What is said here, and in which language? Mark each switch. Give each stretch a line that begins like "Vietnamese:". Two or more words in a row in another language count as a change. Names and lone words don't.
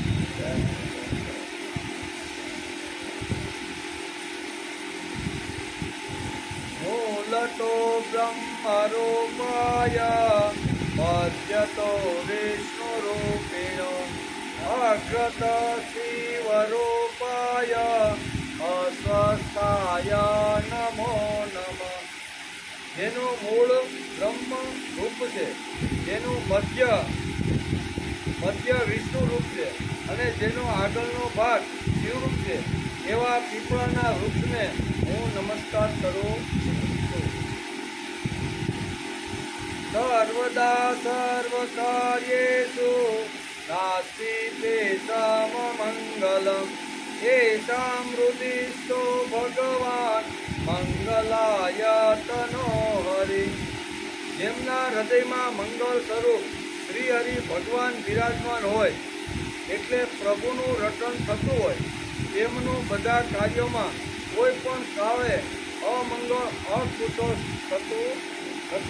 Sanskrit: मूलतो ब्रह्मरूपाय मध्यतो विष्णुरूपिणो अग्रत शिवरूपाय अस्वस्थाय नमो नमः।
Gujarati: જેનું મૂળ બ્રહ્મ રૂપ છે, જેનું મધ્ય વિષ્ણુ રૂપ છે અને જેનો આગળનો ભાગ શિવ રૂપ છે, એવા પીપળાના વૃક્ષને હું નમસ્કાર કરું છું.
Sanskrit: सर्वदा सर्वकार्येषु नास्ति तेषां मंगलम येषां हृदिस्थो भगवान मंगलाय तनो हरि.
Gujarati: જેમના હૃદયમાં મંગળ સ્વરૂપ શ્રી હરિ ભગવાન બિરાજમાન હોય, એટલે પ્રભુનું રટણ થતું હોય, તેમનું બધા કાર્યોમાં કોઈ પણ કાળે અમંગળ અકુશળ થતું નથી.